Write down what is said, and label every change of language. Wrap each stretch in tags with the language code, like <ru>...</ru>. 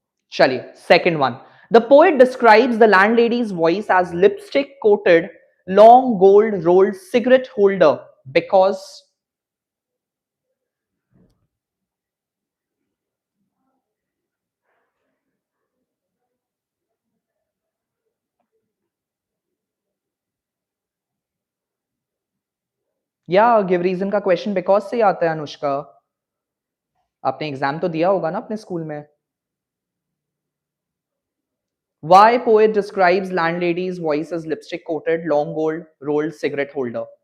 <hi>चलिए,</hi> <en>second one. The poet describes the landlady's voice as lipstick coated, long gold rolled cigarette holder because</en> <hi>या give reason का question because से ही आता है</hi> <en>Anushka.</en> <hi>आपने एग्जाम तो दिया होगा ना अपने स्कूल में.</hi> <en>Why poet describes landlady's voice as lipstick coated, long gold rolled cigarette holder?</en>